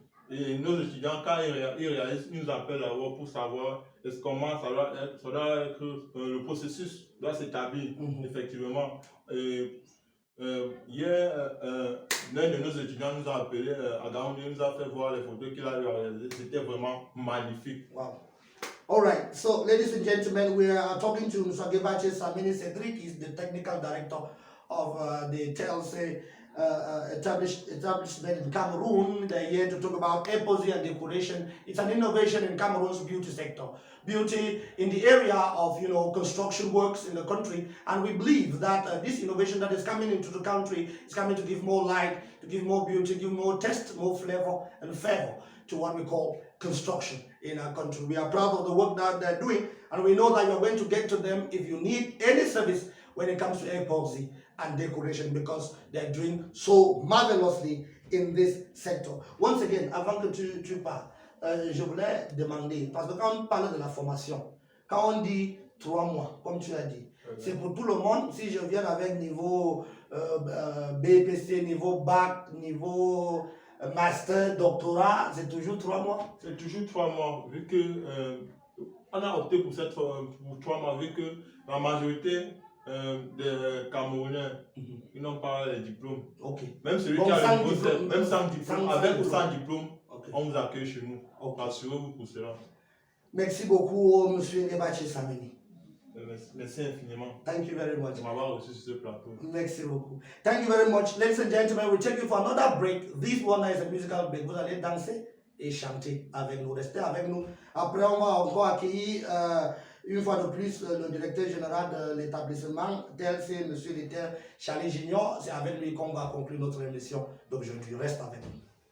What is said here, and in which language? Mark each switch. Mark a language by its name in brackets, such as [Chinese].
[French] Et nos étudiants, quand ils réalisent, ils nous appellent d'abord pour savoir comment ça doit être, le processus doit s'établir effectivement. Hier, l'un de nos étudiants nous a appelé à Gaoundé, nous a fait voir les photos qu'il a réalisées. C'était vraiment magnifique. Wow. [English] All right, so ladies and gentlemen, we are talking to Mr. Gebache Samini Cedric. He's the technical director of the TLC establishment in Cameroon. They're here to talk about epoxy and decoration. It's an innovation in Cameroon's beauty sector. Beauty in the area of construction works in the country, and we believe that this innovation that is coming into the country is coming to give more light, to give more beauty, give more taste, more flavor and favor to what we call construction in our country. We are proud of the work that they're doing, and we know that you're going to get to them if you need any service when it comes to epoxy and decoration, because they're doing so marvelously in this sector. Once again, [French] avant que tu parles, je voulais demander, parce que quand on parle de la formation, quand on dit 3 mois, comme tu as dit, c'est pour tout le monde. Si je viens avec niveau BPC, niveau bac, niveau master, doctorat, c'est toujours 3 mois? C'est toujours 3 mois, vu que on a opté pour 3 mois, vu que la majorité des Camerounais, ils n'ont pas les diplômes. Même celui qui a le diplôme, même sans diplôme, avec ou sans diplôme, on vous accueille chez nous. Rassurez-vous pour cela. Merci beaucoup, Monsieur Gebache Samini. Merci infiniment. [English] Thank you very much. [French] De m'avoir reçu sur ce plateau. Merci beaucoup. [English] Thank you very much. Ladies and gentlemen, we'll take you for another break. This one is a musical break. [French] Vous allez danser et chanter avec nous. Restez avec nous. Après, on va encore accueillir une fois de plus le directeur général de l'établissement TLC, M. Littel Charlie Junior. C'est avec lui qu'on va conclure notre émission d'aujourd'hui. Reste avec nous.